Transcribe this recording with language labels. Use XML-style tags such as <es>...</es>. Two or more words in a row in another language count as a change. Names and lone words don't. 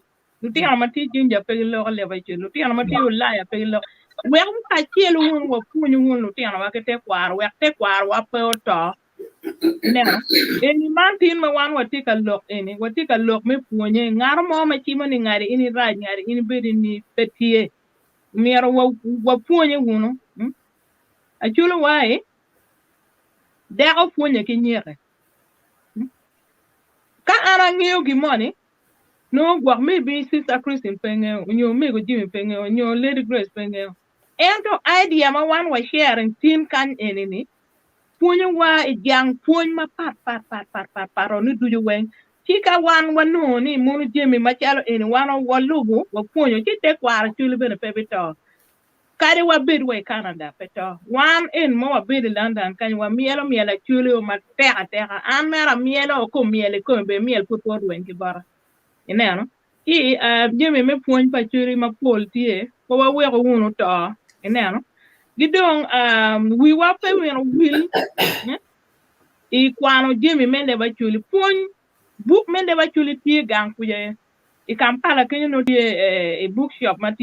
<ach>Lutino mati Jinja pegi logo leba Acholi. Lutino mati Ulaya pegi logo wek ka chielo un wa puonyo un Lutino wa kete kwar wek te kwar wa pe oto. Neno, eni man tin ma wan watika lok eni, watika lok me puonye, ngaro mo ma chimo ni ngari ini raj ngari ini bedi ni petie, miero wa puonye wuno, Achulo wae, deko puonye ki nyere. Ka ana ngeo gimoni, no gwak me bi Sister Christine pengeo, nyo me go Jimmy pengeo, nyo Lady Grace pengeo. Ento idea ma wan wa sharing tin kan eni ni, puonyo wa ijang puony ma par ni dujo wen chika wan wano ni munu jemi machalo eni wano walugo wa puonyo chite kwara chuli bene pebito kari wa bidwe Canada peto wan en mo wa bidi London kanyi wa mielo chuli o ma teka an mera mielo o ko miele ko be miel puto wen kibara ineno ki jemi me puony pa chuli ma pol tie ko wa wego uno to ineno gidong we wa pe will I kwano jemi mende ba chuli puony book mende ba chuli tie gang kuye I Kampala kenyo no tie bookshop ma</ach>